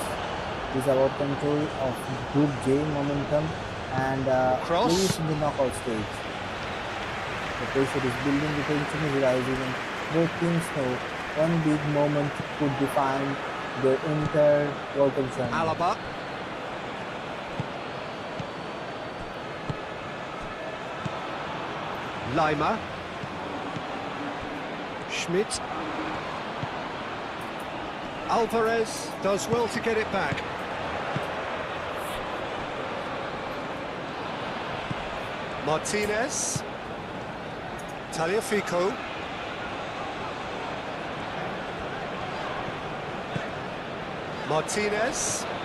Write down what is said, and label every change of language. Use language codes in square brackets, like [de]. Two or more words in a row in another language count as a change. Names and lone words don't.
[en] It is about control of Group J momentum and Cross. place in the knockout stage. The pressure is building, the tension is rising, and both teams know one big moment could define their entire World Cup journey. Alaba. Lima. Schmidt. Alvarez does well to get it back. Martinez. Tagliafico. Martinez.